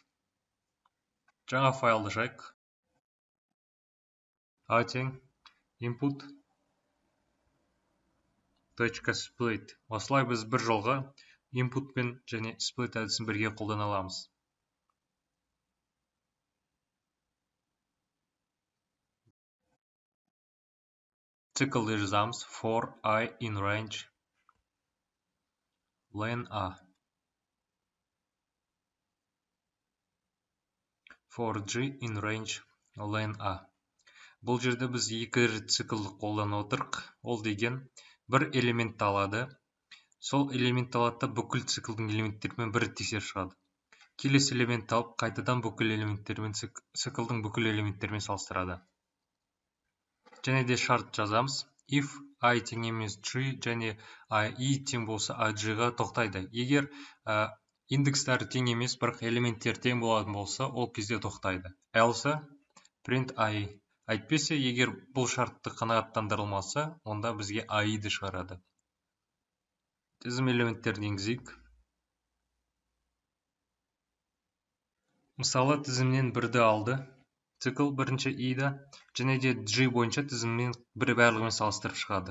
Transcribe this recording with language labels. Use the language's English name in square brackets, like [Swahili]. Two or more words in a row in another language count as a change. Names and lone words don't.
[Kazakh] Жаңа файлды жайық. A тең [English] input .split. [Kazakh] Осылай біз бір жолға input пен және split әдісін бірге қолдана аламыз. Циклды жазамыз. [English] For I in range len A. For G in range len A. [Kazakh] Бұл жерде біз екі циклді қолдана отырық. Ол деген бір элемент алады. Сол элемент алады да бүкіл циклдің элементтерімен бір тексеріп шығады. Келесі элемент алып, қайтадан бүкіл элементтермен циклдің бүкіл элементтерімен салыстырады. Және де шарт жазамыз. [English] If I [Kazakh] тең емес G және I тең болса G-ға тоқтайды. Егер индекстері тең емес, бірақ элементтер тең болатын болса, ол кезде тоқтайды. [English] Else print I. [Kazakh] Әйтпесе, егер бұл шартты қанағаттандырылмаса, онда бізге I-ді шығарады. Тізім элементтерін енгізейік. Мысалы, тізімнен бірді алды. Цикл бірінші I-да, және де G бойынша тізіммен бір барлығымен салыстырып шығады.